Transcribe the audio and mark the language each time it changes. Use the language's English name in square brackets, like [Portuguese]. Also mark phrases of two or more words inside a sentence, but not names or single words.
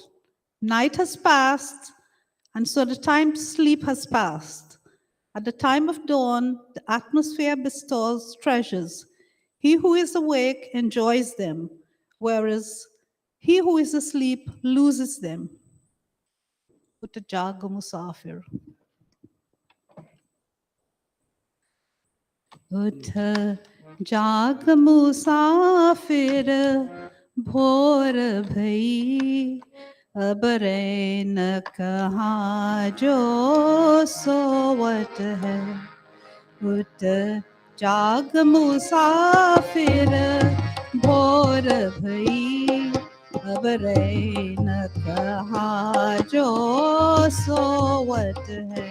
[English] Night has passed, and so the time to sleep has passed. At the time of dawn, the atmosphere bestows treasures. He who is awake enjoys them, whereas he who is asleep loses them. [Hindi] उठ जाग मुसाफिर. उठ जाग मुसाफिर, भोर भई अब रैन कहाँ जो सोवत है। उठ जाग मुसाफिर भोर भई अब रैन कहाँ जो सोवत है।